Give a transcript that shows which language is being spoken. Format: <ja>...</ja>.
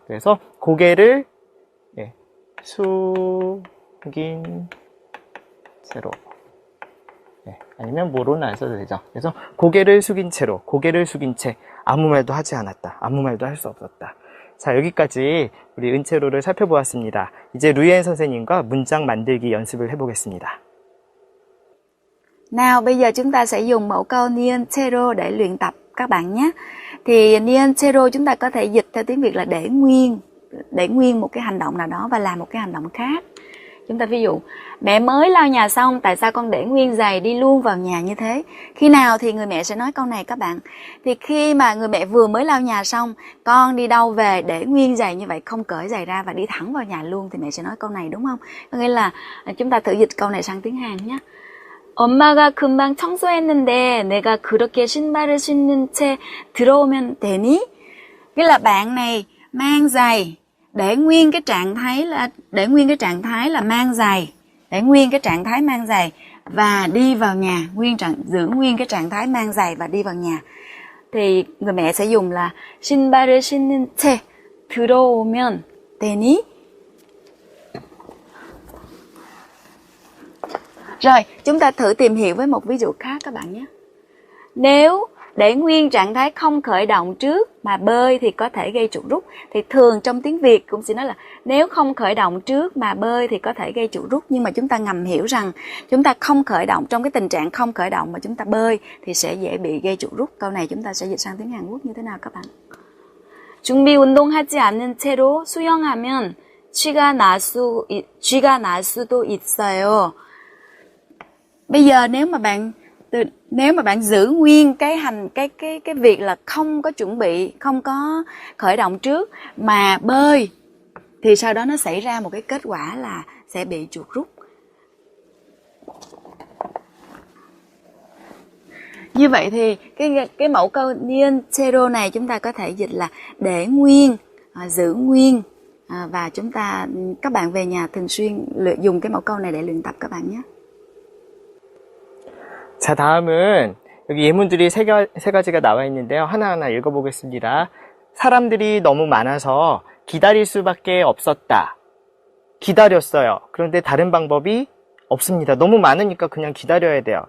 <ko>그래서 고개를 숙인 채로, 아니면 뭐로는 안 써도 되죠. 그래서 고개를 숙인 채로, 고개를 숙인 채, 아무 말도 하지 않았다. 아무 말도 할 수 없었다. 자, 여기까지 우리 은채로를 살펴보았습니다. 이제 루이엔 선생님과 문장 만들기 연습을 해보겠습니다.</ko> <vi>Nào, bây giờ chúng ta sẽ dùng mẫu câu Nien Chero để luyện tập các bạn nhé. Thì Nien Chero chúng ta có thể dịch theo tiếng Việt là để nguyên một cái hành động nào đó và làm một cái hành động khác. Chúng ta ví dụ, mẹ mới lau nhà xong, tại sao con để nguyên giày đi luôn vào nhà như thế? Khi nào thì người mẹ sẽ nói câu này các bạn? Thì khi mà người mẹ vừa mới lau nhà xong, con đi đâu về để nguyên giày như vậy, không cởi giày ra và đi thẳng vào nhà luôn, thì mẹ sẽ nói câu này, đúng không? Có nghĩa là chúng ta thử dịch câu này sang tiếng Hàn nhé.</vi> <ko>엄마가 금방 청소했는데 내가 그렇게 신발을 신는 채 들어오면 되니?</ko> <vi>Nghĩa là bạn này mang giày để nguyên cái trạng thái là mang giày, để nguyên cái trạng thái mang giày và đi vào nhà, giữ nguyên cái trạng thái mang giày và đi vào nhà. Thì người mẹ sẽ dùng là</vi> <ko>신발을 신는 채 들어오면 되니?</ko> <vi>Rồi, chúng ta thử tìm hiểu với một ví dụ khác các bạn nhé. Nếu để nguyên trạng thái không khởi động trước mà bơi thì có thể gây chuột rút. Thì thường trong tiếng Việt cũng sẽ nói là nếu không khởi động trước mà bơi thì có thể gây chuột rút. Nhưng mà chúng ta ngầm hiểu rằng chúng ta không khởi động, trong cái tình trạng không khởi động mà chúng ta bơi thì sẽ dễ bị gây chuột rút. Câu này chúng ta sẽ dịch sang tiếng Hàn Quốc như thế nào các bạn?</vi> <ko>준비 운동하지 않는 채로 수영하면 쥐가 날 수도 있어요.</ko> <vi>Bây giờ nếu mà bạn giữ nguyên cái việc là không có chuẩn bị, không có khởi động trước mà bơi thì sau đó nó xảy ra một cái kết quả là sẽ bị chuột rút. Như vậy thì cái mẫu câu Nien Chero này chúng ta có thể dịch là để nguyên, giữ nguyên, và các bạn về nhà thường xuyên dùng cái mẫu câu này để luyện tập các bạn nhé.</vi> <ko>자, 다음은 여기 예문들이 세 가지가 나와 있는데요. 하나하나 읽어보겠습니다. 사람들이 너무 많아서 기다릴 수밖에 없었다. 기다렸어요. 그런데 다른 방법이 없습니다. 너무 많으니까 그냥 기다려야 돼요.</ko>